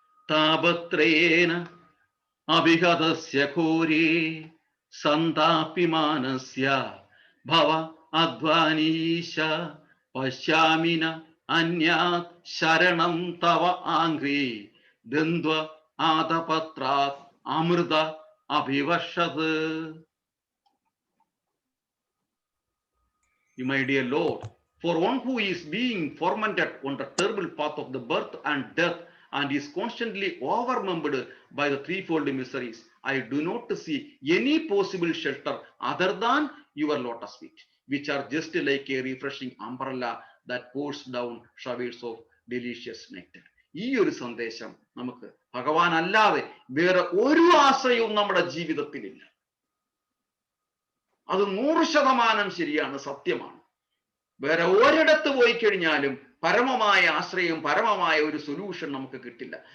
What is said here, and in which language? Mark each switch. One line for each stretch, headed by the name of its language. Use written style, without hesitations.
Sanskrit: താപത്രയേന അഭിഗതസ്യ ഘോരേ സന്താപിമാനസ്യ ഭവ അധ്വാനീശ പശ്യാമിന അന്യാത് ശരണം തവ ആംഗ്രീ ദ്വന്ദ്വ ആതപത്രാത് Amrita അഭിവർഷത്.
English: My dear Lord, for one who is being tormented on the terrible path of the birth and death and is constantly overwhelmed by the threefold miseries, I do not see any possible shelter other than your lotus feet, which are just like a refreshing umbrella that pours down showers of delicious nectar.
Malayalam: ഈ ഒരു സന്ദേശം നമുക്ക് ഭഗവാൻ അല്ലാതെ വേറെ ഒരു ആശ്രയവും നമ്മുടെ ജീവിതത്തിലില്ല. അത് 100% ശരിയാണ്, സത്യമാണ്. വേറെ ഒരിടത്ത് പോയി കഴിഞ്ഞാലും പരമമായ ആശ്രയം, പരമമായ ഒരു സൊല്യൂഷൻ നമുക്ക് കിട്ടില്ല.